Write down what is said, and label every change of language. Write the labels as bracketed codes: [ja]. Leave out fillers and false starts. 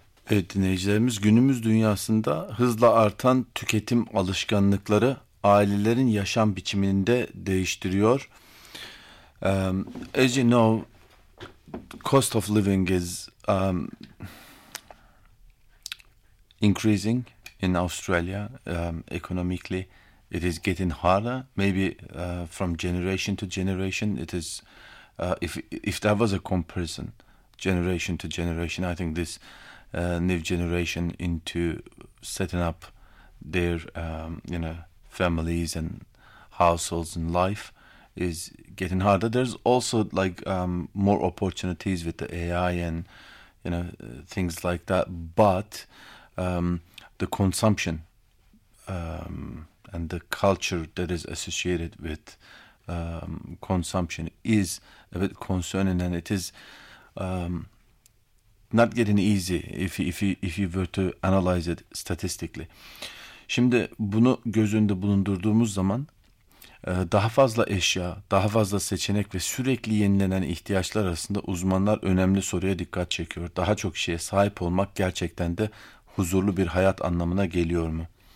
[tr] Evet dinleyicilerimiz, günümüz dünyasında hızla artan tüketim alışkanlıkları ailelerin yaşam biçimini de değiştiriyor. [en] As you know, cost of living is increasing in Australia. Economically, it is getting harder. Maybe from generation to generation, it is. If there was a comparison, generation to generation, I think this new generation into setting up their families and households and life is getting harder. There's also like more opportunities with the AI and things like that, but the consumption and the culture that is associated with consumption is a bit concerning, and it is not getting easy if you were to analyze it statistically. [tr] Şimdi bunu göz önünde bulundurduğumuz zaman daha fazla eşya, daha fazla seçenek ve sürekli yenilenen ihtiyaçlar arasında uzmanlar önemli soruya dikkat çekiyor. Daha çok şeye sahip olmak gerçekten de huzurlu bir hayat anlamına geliyor mu?